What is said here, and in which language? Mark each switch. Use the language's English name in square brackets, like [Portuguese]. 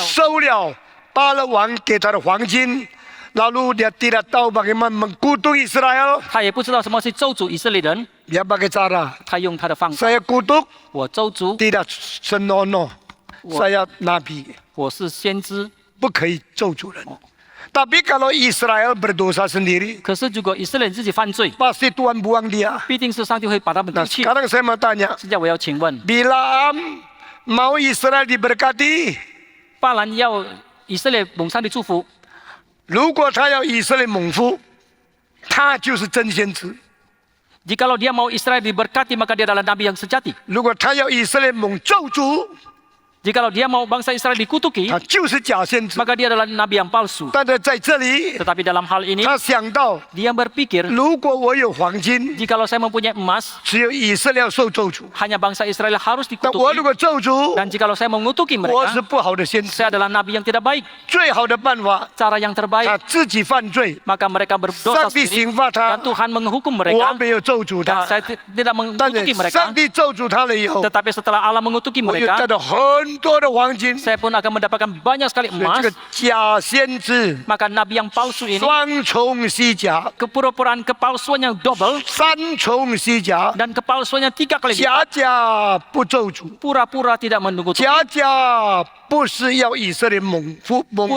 [Chinese] 收了巴勒王给他的黄金， [Indonesian] lalu dia tidak tahu bagaimana mengkutuk Israel. [Chinese] 他也不知道什么是咒诅以色列人， [Indonesian] Dia pakai cara, [Chinese] 他用他的方法， [Indonesian] saya kutuk [Chinese] 我咒诅， [Indonesian] tidak senonoh. Saya nabi, [Chinese] 我是先知。不可以咒诅人. [Indonesian] Tapi kalau Israel berdosa sendiri, [Chinese] 可是如果以色列人自己犯罪， [Indonesian] pasti Tuhan buang dia. [Chinese] 必定是上帝会把他们 [Indonesian] Nah [Chinese] 丢弃。 [Indonesian] sekarang saya mau tanya, [Chinese] 现在我要请问， [Indonesian] Bilaam mau Israel diberkati? [Chinese] 巴兰要以色列蒙上帝祝福，如果他要以色列蒙福，他就是真先知。 [Indonesian] jikalau dia mau Israel diberkati maka dia adalah nabi yang sejati. [Chinese] 如果他要以色列蒙咒诅， [Indonesian] Jikalau dia mau bangsa Israel dikutuki, [Chinese] 他就是假先知。 [Indonesian] maka dia adalah nabi yang palsu. [Chinese] 但是在这里， [Indonesian] Tetapi dalam hal ini [Chinese] 他想到， [Indonesian] dia berpikir, [Chinese] 如果我有黄金， [Indonesian] jikalau saya mempunyai emas, [Chinese] 只有以色列要受咒诅。 [Indonesian] hanya bangsa Israel harus [Chinese] 但我 [Indonesian] dikutuki. [Chinese] 如果咒诅， [Indonesian] Dan jikalau saya mengutuki [Chinese] 我是不好的先知。 [Indonesian] saya adalah nabi yang tidak baik. [Chinese] 最好的办法， [Indonesian] Cara yang [Chinese] 他 [Indonesian] terbaik, [Chinese] 自己犯罪， [Indonesian] maka mereka [Chinese] 上 [Indonesian] berdosa [Chinese] 帝 [Indonesian] sendiri [Chinese] 刑罚他 [Indonesian] dan，Tuhan menghukum [Chinese] 我 [Indonesian] mereka. [Chinese] 没有咒诅 [Indonesian] Dan saya tidak [Chinese] 但 [Indonesian] mengutuki mereka. [Chinese] 上帝咒诅他了以后， [Indonesian] Tetapi setelah Allah mengutuki [Chinese] 我又得 [Indonesian] mereka, [Chinese] 到很多的黄金。所 [Indonesian] saya pun akan mendapatkan banyak sekali [Chinese] 以这 [Indonesian] emas. [Chinese] 个假先知 [Indonesian] Maka nabi yang palsu ini, [Chinese] 双重虚假， [Indonesian] kepura-puraan kepalsuan yang double [Chinese] 三重虚假， [Indonesian] dan kepalsuannya 3 kali lipat. [Chinese] 假假不咒诅， [Indonesian] Pura-pura tidak menunggu [Chinese] 假假不是要以色列蒙福蒙